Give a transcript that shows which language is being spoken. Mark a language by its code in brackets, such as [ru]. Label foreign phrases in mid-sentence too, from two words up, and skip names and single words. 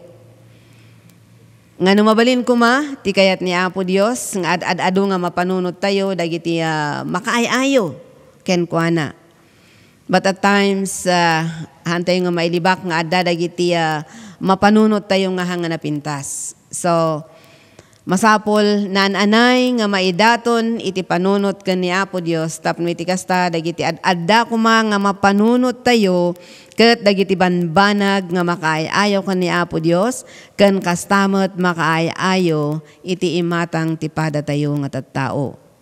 [ilo] Nga numabalin kuma, ti kayat ni Apo Dios, nga ad-ado nga mapanunot tayo, dagiti makaayayo, ken kuana. [en] But at times, [ilo] hantay nga mailibak nga adda dagiti mapanunot tayo nga hanga napintas. So, masapol nananay nga maidaton iti panunot ken ni Apo Dios, tapno iti kasta, dagiti adda kuma nga mapanunot tayo, ket dagiti banbanag nga makaayayo ken ni Apo Dios ken kastamot makaayayo iti imatang ti pada tayo nga tattao.